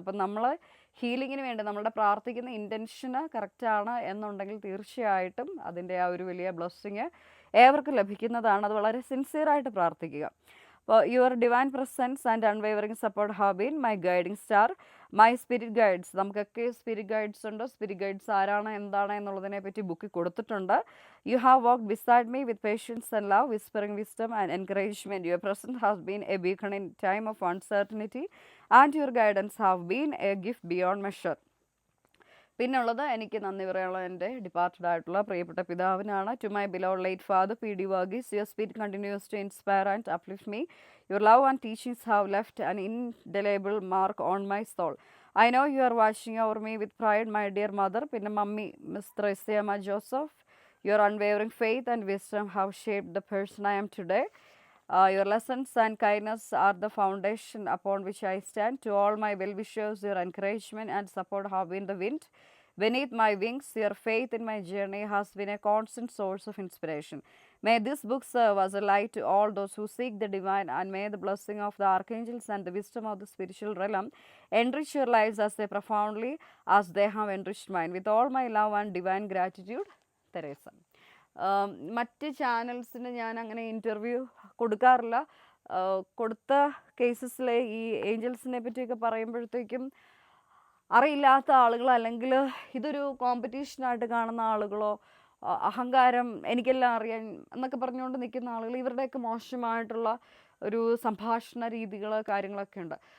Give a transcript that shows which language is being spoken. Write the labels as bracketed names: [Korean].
[Malayalam] അപ്പം നമ്മൾ ഹീലിങ്ങിന് വേണ്ടി നമ്മളുടെ പ്രാർത്ഥിക്കുന്ന ഇൻറ്റൻഷന് കറക്റ്റാണ് എന്നുണ്ടെങ്കിൽ തീർച്ചയായിട്ടും അതിൻ്റെ ആ ഒരു വലിയ ബ്ലെസ്സിങ് ഏവർക്കും ലഭിക്കുന്നതാണ്. അത് വളരെ സിൻസിയറായിട്ട് പ്രാർത്ഥിക്കുക. അപ്പോൾ [English] Your divine presence and unwavering support have been my guiding star, my spirit guides. [Malayalam] നമുക്കൊക്കെ സ്പിരിറ്റ് ഗൈഡ്സ് ഉണ്ട്. സ്പിരിറ്റ് ഗൈഡ്സ് ആരാണ്, എന്താണ് എന്നുള്ളതിനെ പറ്റി ബുക്കിൽ കൊടുത്തിട്ടുണ്ട്. [English] You have walked beside me with patience and love, whispering wisdom and encouragement. Your presence has been a beacon in time of uncertainty, and your guidance have been a gift beyond measure. [Malayalam] പിന്നുള്ളത് എനിക്ക് നന്ദി പറയാനുള്ള എൻ്റെ departed ആയിട്ടുള്ള പ്രിയപ്പെട്ട പിതാവിനാണ്. [English] To my beloved late father P D Varghese, your spirit continues to inspire and uplift me. Your love and teachings have left an indelible mark on my soul. I know you are watching over me with pride, my dear mother. [Malayalam] പിന്നെ mummy miss Thresiamma Joseph. [English] Your unwavering faith and wisdom have shaped the person I am today. Your lessons and kindness are the foundation upon which I stand. To all my well-wishers, your encouragement and support have been the wind beneath my wings. Your faith in my journey has been a constant source of inspiration. May this book serve as a light to all those who seek the divine, and may the blessing of the archangels and the wisdom of the spiritual realm enrich your lives as profoundly as they have enriched mine. With all my love and divine gratitude, Theresa. [Malayalam] മറ്റ് ചാനൽസിന് ഞാൻ അങ്ങനെ interview കൊടുക്കാറില്ല. കൊടുത്ത കേസസിലെ ഈ ഏഞ്ചൽസിനെ പറ്റിയൊക്കെ പറയുമ്പോഴത്തേക്കും അറിയില്ലാത്ത ആളുകൾ, അല്ലെങ്കിൽ ഇതൊരു കോമ്പറ്റീഷനായിട്ട് കാണുന്ന ആളുകളോ, അഹങ്കാരം, എനിക്കെല്ലാം അറിയാൻ എന്നൊക്കെ പറഞ്ഞുകൊണ്ട് നിൽക്കുന്ന ആളുകൾ, ഇവരുടെയൊക്കെ മോശമായിട്ടുള്ള ഒരു സംഭാഷണ രീതികൾ, കാര്യങ്ങളൊക്കെ ഉണ്ട്.